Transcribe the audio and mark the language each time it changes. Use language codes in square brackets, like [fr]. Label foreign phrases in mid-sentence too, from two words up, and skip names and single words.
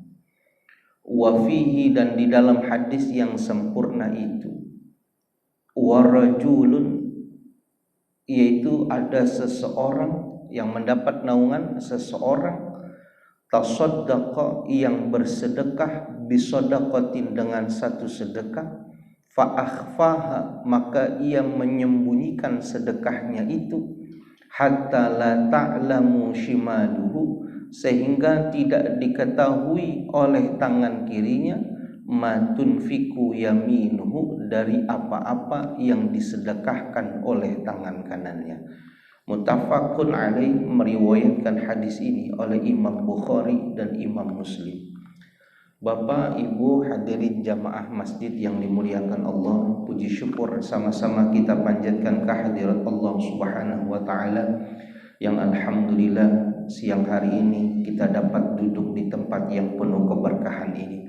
[ar] وفيه, [id] dan di dalam hadis yang sempurna itu, warajulun, yaitu ada seseorang yang mendapat naungan, seseorang tasaddaqa, yang bersedekah, bisadaqatin, dengan satu sedekah, [ar] فأخفاها, [id] maka ia menyembunyikan sedekahnya itu, [ar] حتى لا تعلم شماله, [id] sehingga tidak diketahui oleh tangan kirinya, [ar] ما تنفق يمينه, [id] dari apa-apa yang disedekahkan oleh tangan kanannya. [ar] متفق عليه, [id] meriwayatkan hadis ini oleh Imam Bukhari dan Imam Muslim. Bapak, Ibu, hadirin jamaah masjid yang dimuliakan Allah, puji syukur sama-sama kita panjatkan kehadirat Allah [ar] سبحانه وتعالى, [id] yang alhamdulillah siang hari ini kita dapat duduk di tempat yang penuh keberkahan ini.